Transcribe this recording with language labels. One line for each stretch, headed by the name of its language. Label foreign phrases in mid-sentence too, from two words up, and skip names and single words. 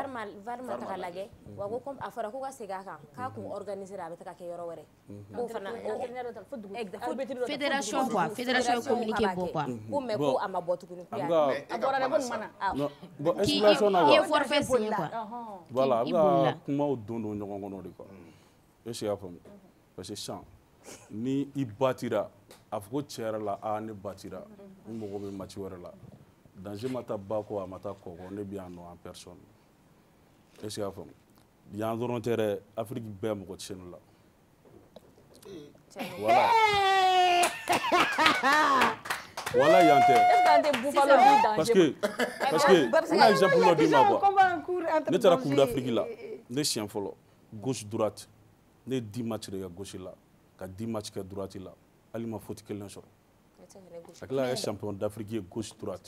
Bambara: VAR ma taga lajɛ wa ko comme a fɔra ko ka segin a kan k'a kun organiser a bɛ taga kɛ yɔrɔ wɛrɛ k'o fana fédération quoi fédération ye communiqué bɔ quoi ko mais ko a ma bɔ tuguni a bɔra dɛ ko nin mana bon explanation na i ye
French: forfait signé quoi
Bambara: voilà a bɛ ka kumaw don ɲɔgɔn kɔnɔ de quoi
French: est ce que
Bambara: i y'a faamu
French: parce que
Bambara: sisan ni i batira a fɔ ko tiɲɛ yɛrɛ la ne batira n mago bɛ match wɛrɛ la danger ma taa ba kɔ a ma taa kɔ kɔ ne bɛ yan nɔ
French: en personne est ce que
Bambara: i y'a faamu yan dɔrɔn tɛ dɛ Afrique bɛɛ mɔgɔ tiɲɛni la
French: voilà voilà
Bambara: yan tɛ
French: parce que
Bambara: n ka exemple dɔ d'i ma quoi ne taara Coupe d'Afrique la ne siɲɛ fɔlɔ
French: gauche droite
Bambara: ne ye 10 match de kɛ gauche la ka 10 match kɛ droite la hali ma faute kelen sɔrɔ a tila ka kɛ
French: champion d'Afrique
Bambara: ye
French: gauche droite